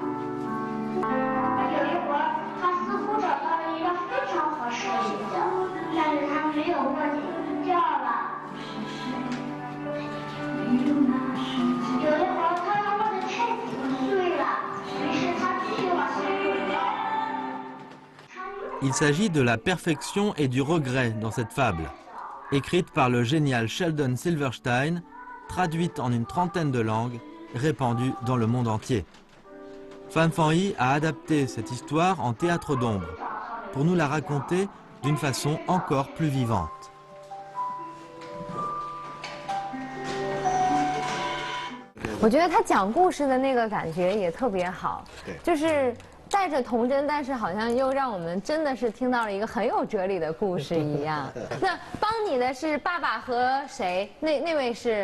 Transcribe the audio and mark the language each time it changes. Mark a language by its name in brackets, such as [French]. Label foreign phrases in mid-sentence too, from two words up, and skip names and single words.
[Chinese] 有一会儿，他似乎找到了一个非常合适的一角，但是他没有握紧，掉了。有一会儿，他握得太紧碎了，于是他继续往前滚了。 [French] Il s'agit de la perfection et du regret dans cette fable, écrite par le génial Sheldon Silverstein, traduite en une trentaine de langues, répandue dans le monde entier. Fan Fanyi a adapté cette histoire en théâtre d'ombre, pour nous la raconter d'une façon encore plus vivante. [Chinese] 我觉得他讲故事的那个感觉也特别好，就是带着童真，但是好像又让我们真的是听到了一个很有哲理的故事一样。那帮你的是爸爸和谁？那位是？